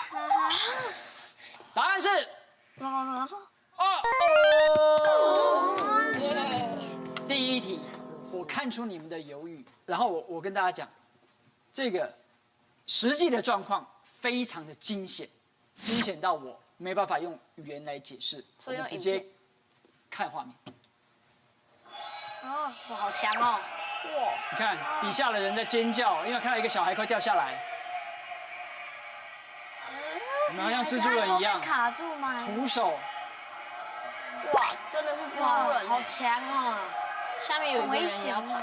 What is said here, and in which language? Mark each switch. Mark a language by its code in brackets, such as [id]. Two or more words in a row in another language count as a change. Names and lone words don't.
[zh] 答案是第一題，我看出你們的猶豫，然後我跟大家講，這個實際的狀況非常的驚險，驚險到我沒辦法用語言來解釋，我們直接看畫面。哇，好強哦！哇，你看底下的人在尖叫，因為看到一個小孩快掉下來，我們好像蜘蛛人一樣卡住嗎？徒手。哇，真的是蜘蛛人，好強哦！下面有一個人也要爬，